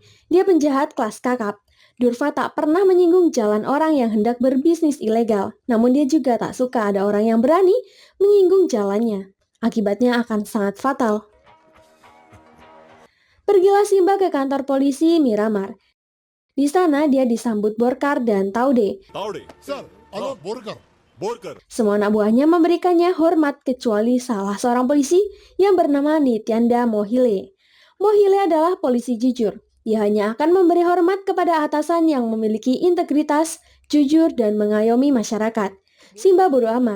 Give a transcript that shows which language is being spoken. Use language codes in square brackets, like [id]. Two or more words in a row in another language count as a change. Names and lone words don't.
[id] Dia penjahat kelas kakap. Durva tak pernah menyinggung jalan orang yang hendak berbisnis ilegal. Namun dia juga tak suka ada orang yang berani menyinggung jalannya. Akibatnya akan sangat fatal. Pergilah Simba ke kantor polisi Miramar. Di sana dia disambut Borkar dan Taude. [mr] तावडे सर आलो बोरकर बोरकर [id] Semua anak buahnya memberikannya hormat kecuali salah seorang polisi yang bernama Nityanda Mohile. Mohile adalah polisi jujur. Dia hanya akan memberi hormat kepada atasan yang memiliki integritas, jujur, dan mengayomi masyarakat. Simba bodoh amat.